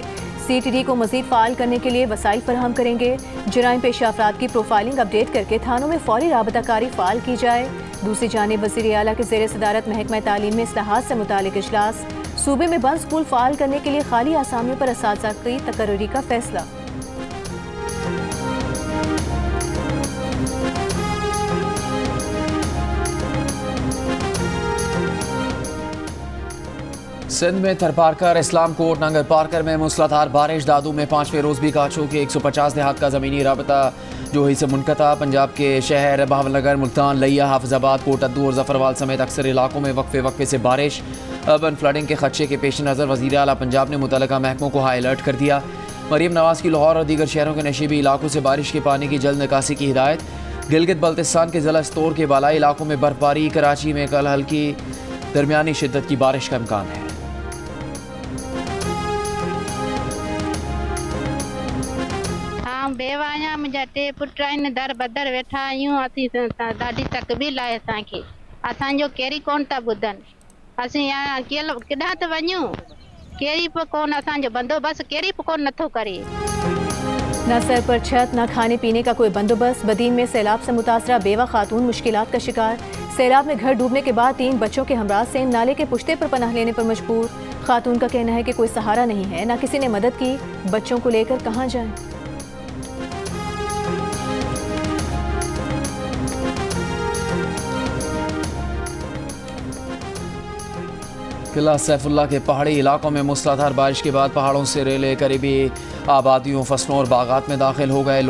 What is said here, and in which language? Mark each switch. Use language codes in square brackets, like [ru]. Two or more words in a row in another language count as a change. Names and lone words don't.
[ur] CTD کو مزید فعال کرنے کے لیے وسائل فراہم کریں گے. جرائم پیشہ افراد کی [en] profiling update [ur] کر کے تھانوں میں فوری رابطہ کاری فعال کی جائے. دوسری جانب وزیر اعلیٰ کے زیر صدارت محکمہ تعلیم میں اصلاحات سے متعلق اجلاس. صوبے میں بند اسکول فعال کرنے کے لیے خالی آسامیوں پر اساتذہ کی تقرری کا فیصلہ. سندھ میں تھرپارکر، اسلام کوٹ، ننگر پارکر میں موسلادھار بارش. دادو میں 5ویں روز بھی کاچھو کے 150 دیہات کا زمینی رابطہ جوہی سے منقطع. پنجاب کے شہر بہاولنگر، ملتان، لیہ، حافظ آباد، کوٹ ادو اور ظفروال سمیت اکثر علاقوں میں وقفے وقفے سے بارش. [en] urban flooding [ur] کے خدشے کے پیش نظر وزیر اعلیٰ پنجاب نے متعلقہ محکموں کو [en] high alert [ur] کر دیا. مریم نواز کی لاہور اور دیگر شہروں کے نشیبی علاقوں سے بارش کے پانی کی جلد نکاسی کی ہدایت. گلگت بلتستان کے ضلع استور کے بالائی علاقوں میں برفباری. کراچی میں کل ہلکی درمیانی شدت کی بارش کا امکان ہے. [sd] बेवाया मुंहिंजा टे पुट आहिनि, दर बदर वेठा आहियूं। असीं ॾाढी तकलीफ़ आहे असांखे। असांजो कहिड़ी कोन था ॿुधनि। असीं केॾांहुं त वञूं, कहिड़ी बि कोन असांजो बंदोबस्तु कहिड़ी बि कोन नथो करे। [ur] نہ سر پر چھت، نہ کھانے پینے کا کوئی بندوبست. بدین میں سیلاب سے متاثرہ بیوہ خاتون مشکلات کا شکار. سیلاب میں گھر ڈوبنے کے بعد 3 بچوں کے ہمراہ سے نالے کے پشتے پر پناہ لینے پر مجبور. خاتون کا کہنا ہے کہ کوئی سہارا نہیں ہے، نہ کسی نے مدد کی. بچوں کو لے کر کہاں جائیں? قلعہ سیف اللہ کے پہاڑی علاقوں میں موسلادھار بارش کے بعد پہاڑوں سے ریلے قریبی آبادیوں، فصلوں اور باغات میں داخل ہو گئے.